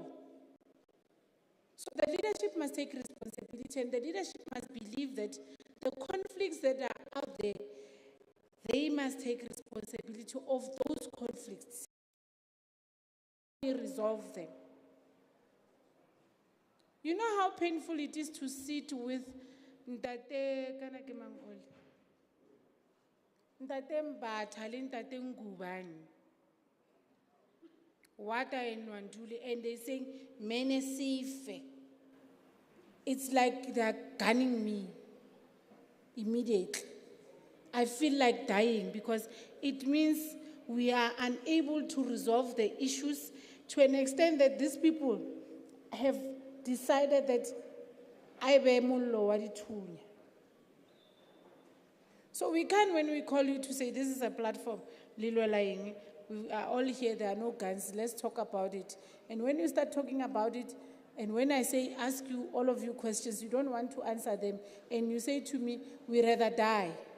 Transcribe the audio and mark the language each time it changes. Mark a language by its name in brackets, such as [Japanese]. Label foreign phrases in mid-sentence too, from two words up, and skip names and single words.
[English] So the leadership must take responsibility, and the leadership must believe that the conflicts that are out there, they must take responsibility of those conflicts. Resolve them. You know how painful it is to sit with [Southern Sotho] Ntate kana ke mang ole? Ntate Mbatha le Ntate Ngubane. [English] Wata and Wandule, and they're saying, [Zulu] "Mene sife." [English] It's like they're gunning me immediately. I feel like dying, because it means we are unable to resolve the issues to an extent that these people have decided that I be [Southern Sotho] mullo wa dithunya. [English] So we can, when we call you to say this is a platform, Lilwelaing, we are all here, there are no guns, let's talk about it. And when you start talking about it, and when I say, ask you, all of you questions, you don't want to answer them, and you say to me, we rather die.